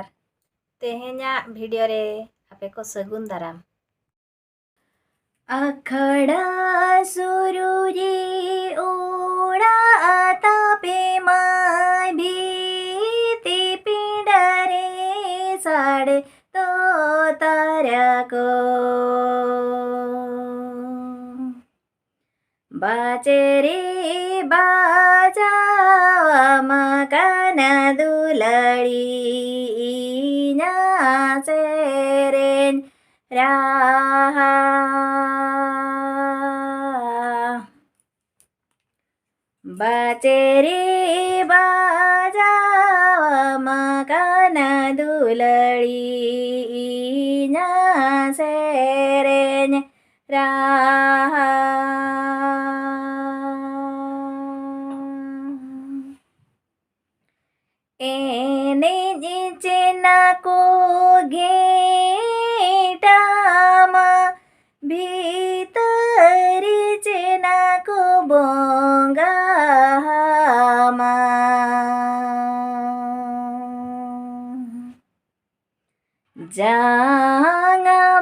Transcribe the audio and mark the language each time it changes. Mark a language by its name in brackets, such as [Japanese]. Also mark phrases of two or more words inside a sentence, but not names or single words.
[Santali] ᱛᱮᱦᱮᱧᱟᱜ ᱵᱷᱤᱰᱤᱭᱳ ᱨᱮ ᱟᱯᱮ ᱠᱚ ᱥᱟᱹᱜᱩᱱ ᱫᱟᱨᱟᱢ। ᱟᱠᱷᱲᱟ ᱥᱩᱨᱩᱨᱮ ᱚᱲᱟᱜ ᱛᱟᱯᱮ ᱢᱟᱭ ᱵᱷᱤᱛᱤ ᱯᱤᱸᱰᱟᱹᱨᱮ ᱥᱟᱰᱮ ᱫᱚ ᱛᱟᱨᱟ ᱠᱚ। बाजेरे बाजावमाकाना दुलड़ी इना सेरेन राहा बाजेरे बाजावमाकाना दुलड़ी इना सेरेन राहा एनेज चेना को घेटामा भीतर चेना को बोंगामा जांगा